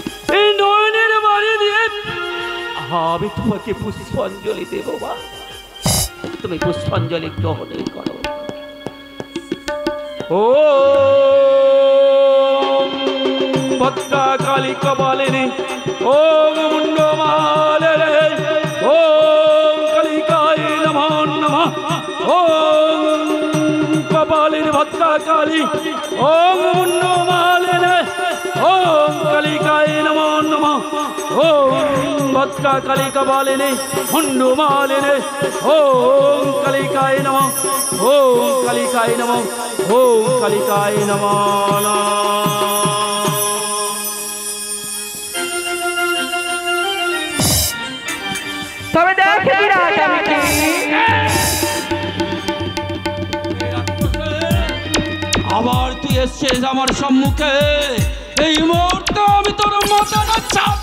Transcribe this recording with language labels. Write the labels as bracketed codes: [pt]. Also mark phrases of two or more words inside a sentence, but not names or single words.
[bn] এই নয়নের বাড়ি দিয়ে আমি তোমাকে পুষ্পাঞ্জলি দেব মা। তুমি পুষ্পাঞ্জলি গ্রহণ করো। [sa] ও ভদ্রা কালী কপালিনী, ওম মুন্ডমালিনী, ওম কালিকায় নমঃ নমঃ। ওম কপালিনী ভদ্রা কালী, ওম মুন্ডমালিনী, ওম কালিকায় নমঃ নমঃ। ওম ভদ্রা কালী কপালিনী মুন্ডমালিনী, ওম কালিকায় নমঃ, ওম কালিকায় নমঃ, ওম কালিকায় নমঃ। [bn] তবে দেখে বিরাট আমি কি আবার তুই এসছিস আমার সম্মুখে, এই মুহূর্তে আমি তোর মাথাটা চাপ।